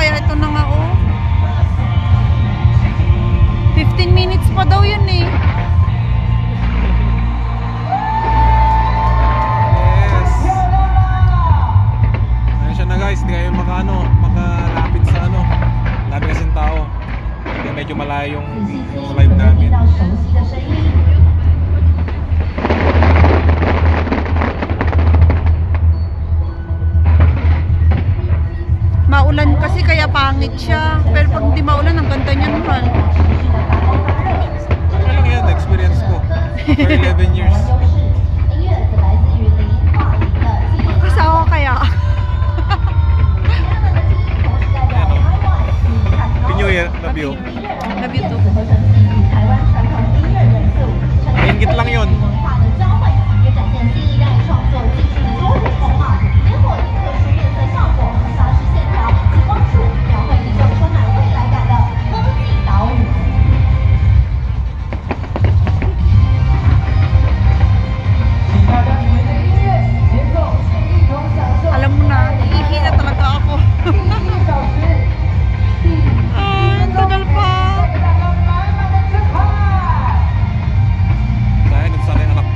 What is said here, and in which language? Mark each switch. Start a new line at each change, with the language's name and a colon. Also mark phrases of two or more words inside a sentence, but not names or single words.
Filipino: Kaya ito na nga oh. 15 minutes pa daw yun eh.
English: Yes.
Filipino: Ayan siya na guys, hindi kayo makalapit sa ano. Dami kasing tao. Kaya medyo malayo yung live namin.
Chinese: 到熟悉的声音。
Filipino: Maulan kasi kaya pangit siya. Pero pag hindi maulan, ang ganda niya naman. Okay lang yan, experience ko.
English: For 11 years.
Chinese: 音乐则来自于林化林的纪念
Filipino: Kasawa kaya.
English: Happy New Year, love you. Love you too.
Chinese: 合成基于台湾传统音乐元素，呈现
Filipino: Ingit lang yun.
Chinese: 文化的交汇，也展现新一代创作技术的多元风貌，结合以特殊变色效果和沙石线条及光束，描绘一种充满未来感的风景岛屿。
Filipino: Alam mo na, iihi na talaga ako. Ay, ang tagal pa. Dahil nandun sana yung anak mo.